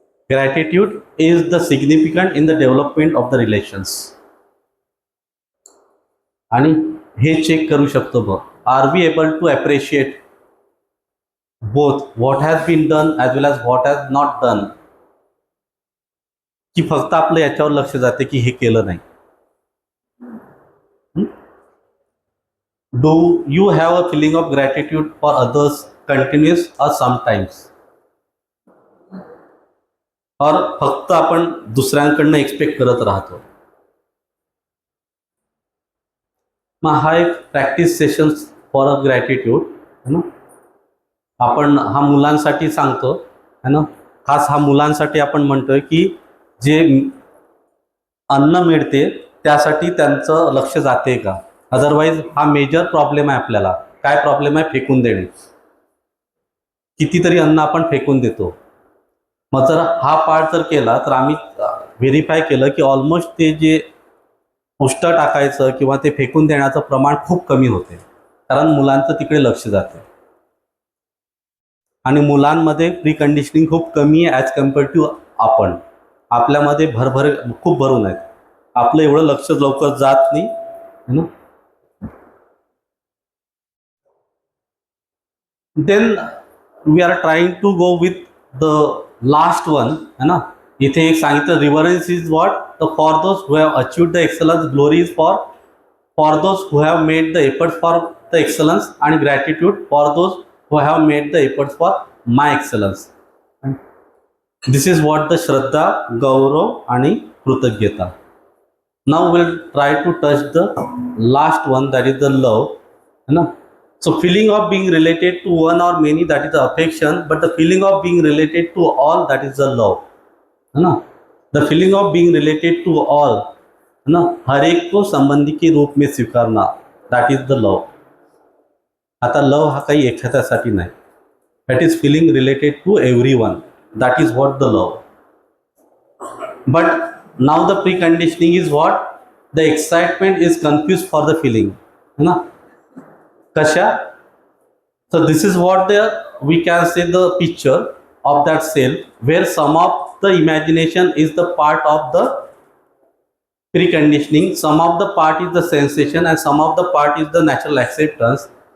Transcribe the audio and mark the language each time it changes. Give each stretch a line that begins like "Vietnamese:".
English: Gratitude is the significant in the development of the relations.
Marathi: आणि हे check करू शकतो बघ.
English: Are we able to appreciate both what has been done as well as what has not done?
Marathi: की फक्त आपलं याच्यावर लक्ष जाते की हे केलं नाही.
English: Do you have a feeling of gratitude for others continuous और sometimes?
Marathi: और फक्त आपण दुसऱ्यांकडनं एक्सपेक्ट करत राहतो. मग हा एक
English: practice session for a gratitude
Hindi: है ना.
Marathi: आपण हा मुलांसाठी सांगतो
Hindi: है ना.
Marathi: खास हा मुलांसाठी आपण म्हणतोय की जे अन्न मिळते त्यासाठी त्यांचं लक्ष जाते का. अदरवाईज हा मेजर प्रॉब्लेम आहे आपल्याला. काय प्रॉब्लेम आहे? फेकून देणे. कितीतरी अन्न आपण फेकून देतो. मग जर हा पार्ट जर केला तर आम्ही व्हेरीफाय केलं की ऑलमोस्ट ते जे उष्ट टाकायचं किंवा ते फेकून देण्याचं प्रमाण खूप कमी होते. कारण मुलांचं तिकडे लक्ष जाते आणि मुलांमध्ये प्रीकंडिशनिंग खूप कमी आहे
English: as compare to
Marathi: आपण. आपल्यामध्ये भरभर खूप भरून आहेत. आपलं एवढं लक्ष लवकर जात नाही
Hindi: है ना.
English: then we are trying to go with the last one
Hindi: है ना.
Marathi: इथे एक सांगितलं
English: Reverence is what the for those who have achieved the excellence. Glory is for those who have made the efforts for the excellence. आणि gratitude for those who have made the efforts for my excellence. This is what the
Marathi: श्रद्धा, गौरव आणि कृतज्ञता.
English: now will try to touch the last one that is the love
Hindi: है ना.
English: So feeling of being related to one or many, that is the affection, but the feeling of being related to all, that is the love
Hindi: है ना.
English: The feeling of being related to all
Hindi: है ना, हर एक को संबंधी के रूप में स्वीकारना,
English: that is the love.
Marathi: आता लव हा काही एखाद्यासाठी नाही.
English: that is feeling related to everyone, that is what the love. But now the preconditioning is what? The excitement is confused for the feeling
Hindi: है ना.
Marathi: कशा?
English: So this is what we can say the picture of that self, where some of the imagination is the part of the preconditioning, some of the part is the sensation, and some of the part is the natural acceptance.